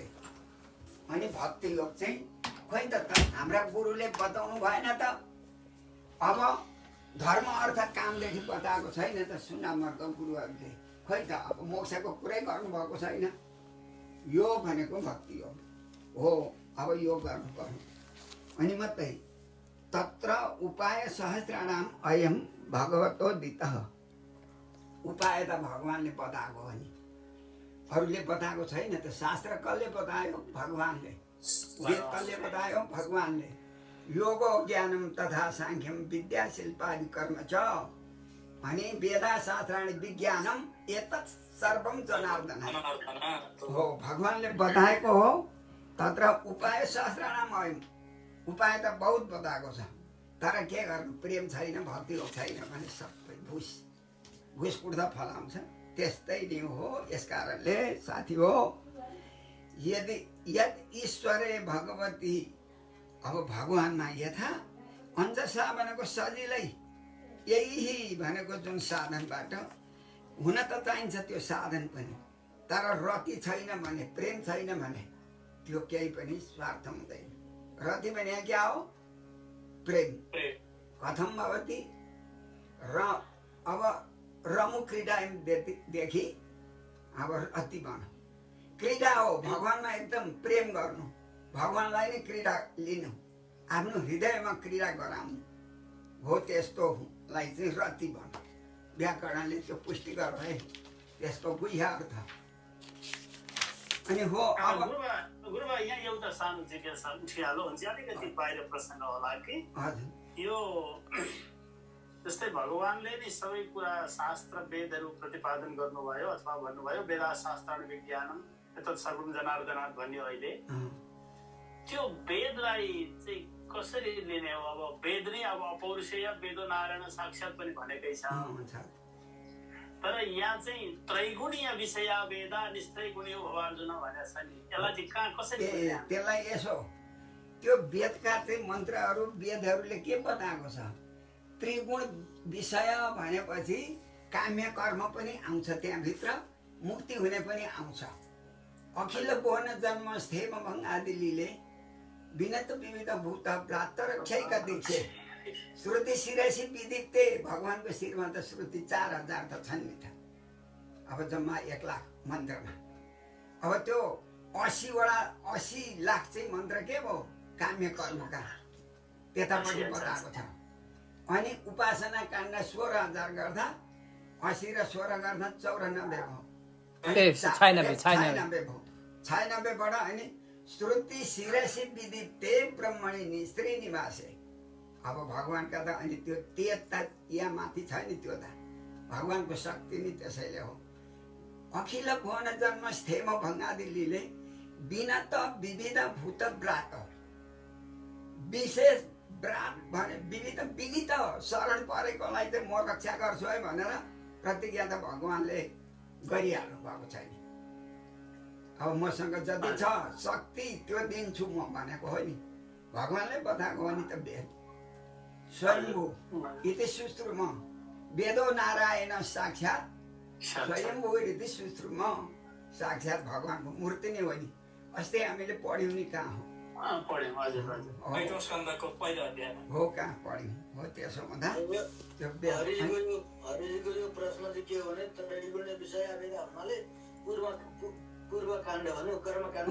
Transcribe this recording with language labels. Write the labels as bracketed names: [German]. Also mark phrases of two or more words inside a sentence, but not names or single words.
[Nepali] अनि भक्ति योग चाहिँ खोइ त हाम्रा गुरुले बताउनु भएन त। अब धर्म अर्थ कामदेखि बताएको छैन त सुनामर्का गुरुहरूले खोइ त अब मोक्षको कुरै गर्नुभएको छैन। यो भनेको भक्ति योग हो। अब यो गर्नु पर्यो। अनि मात्रै [Sanskrit] तत्र उपाय सहस्राणाम अयम भगवतो दितः। [Nepali] उपाय त भगवानले बताएको हो नि अरूले बताएको छैन त। शास्त्र कसले बतायो भगवानले। वेद कसले बतायो भगवानले। [Sanskrit] योगो ज्ञानम तथा सांख्यम विद्या शिल्पादि कर्म च। अनि वेदा शास्त्राणि विज्ञानम एतत् सर्वम जनार्दन [Nepali] हो भगवानले बताएको हो। [Sanskrit] तत्र उपाय सहस्राणाम अयम [Nepali] उपाय त बहुत बताएको छ तर के गर्नु प्रेम छैन भक्ति योग छैन भने सबै घुस कुट्दा फलाउँछ त्यस्तै नै हो। यस कारणले साथी हो [Sanskrit] यदि यद ईश्वरे भगवती [Nepali] अब भगवानमा [Sanskrit] यथा अञ्जसा [Nepali] भनेको सजिलै यही भनेको जुन साधनबाट हुन त चाहिन्छ त्यो साधन पनि तर रति छैन भने प्रेम छैन भने त्यो केही पनि स्वार्थ हुँदैन। रति भने क्या हो [Sanskrit] प्रेम कथम भवति [Nepali] र अब रमु क्रीडादेखि अब रति बन क्रीडा हो भगवानमा एकदम प्रेम गर्नु भगवानलाई नै क्रीडा लिनु आफ्नो हृदयमा क्रीडा गराउनु हो त्यस्तोलाई चाहिँ रति बन। व्याकरणले त्यो पुष्टि गर्नु है त्यसको गुह्य अर्थ। अनि हो अब गुरुबा यहाँ एउटा सानो जिज्ञासा उठिहाल्यो हुन्छ अलिकति बाहिर प्रसङ्ग होला कि यो जस्तै भगवानले नै सबै कुरा शास्त्र वेदहरू प्रतिपादन गर्नुभयो अथवा भन्नुभयो [Sanskrit] वेदा शास्त्राणि विज्ञानम एतत् सर्वम जनार्दनात् [Nepali] भन्यो अहिले त्यो वेदलाई चाहिँ कसरी लिने हो। अब वेद नै अब अपौरुषेय [Sanskrit] वेदो नारायण साक्षात् [Nepali] पनि भनेकै छ तर यहाँ चाहिँ [Sanskrit] त्रैगुणीय विषय वेदा निस्त्रैगुणीय भवार्जुन [Nepali] भनेको छ नि यसलाई चाहिँ कहाँ कसरी त्यसलाई यसो त्यो वेदका चाहिँ मन्त्रहरू वेदहरूले के बताएको छ त्रिगुण विषय भनेपछि काम्य कर्म पनि आउँछ त्यहाँभित्र मुक्ति हुने पनि आउँछ। [Sanskrit] अखिल भुवन जन्म स्थेम भङ्गादिलीले विनत विविध भूत प्राप्त रक्षैका दीक्षे श्रुति शिरसी विदिप्ते [Nepali] भगवानको शिरमा त श्रुति 4000 त छन् नि त। अब जम्मा 1 लाख मन्त्रमा अब त्यो 80 लाख चाहिँ मन्त्र के भयो काम्य कर्मका त्यतापट्टि बताएको छ। अनि उपासना काण्ड 16000 गर्दा 80 र 16 गर्दा 94 भयो 96बाट अनि [Sanskrit] श्रुति शिरसी विदिप्ते ब्रह्मणि स्त्री निवासे। [Nepali] अब भगवानका त अनि त्यो तेज यहाँ माथि छ नि त्यो त भगवानको शक्ति नि त्यसैले हो। [Sanskrit] अखिल भुवन जन्म स्थेम भङ्गादिलीले विनत विविध भूत व्रात [Nepali] विशेष व्रत भने विनित शरण परेकोलाई चाहिँ म रक्षा गर्छु है भनेर प्रतिज्ञा त भगवान्ले गरिहाल्नु भएको छैन। अब मसँग जति छ शक्ति त्यो दिन्छु म भनेको हो नि, भगवान्ले बताएको हो नि त। [Sanskrit] वेद स्वयम्भू इति सुश्रुम वेदो नारायण साक्षात् स्वयम्भू इति सुश्रुम, [Nepali] साक्षात् भगवान्को मूर्ति नै हो नि। अस्ति हामीले पढ्यौँ नि कहाँ हो, पढ्यौँ। हजुर हजुर। पैटौँ स्कन्धको पहिलो अध्यायमा हो कहाँ पढ्यौँ हो। त्यसो हुँदा त्यो हरिजीको यो प्रश्न चाहिँ के हो भने [Sanskrit] त्रैगुण्य विषय [Nepali] आवेद हुनाले पूर्व काण्ड भनौँ कर्मकाण्ड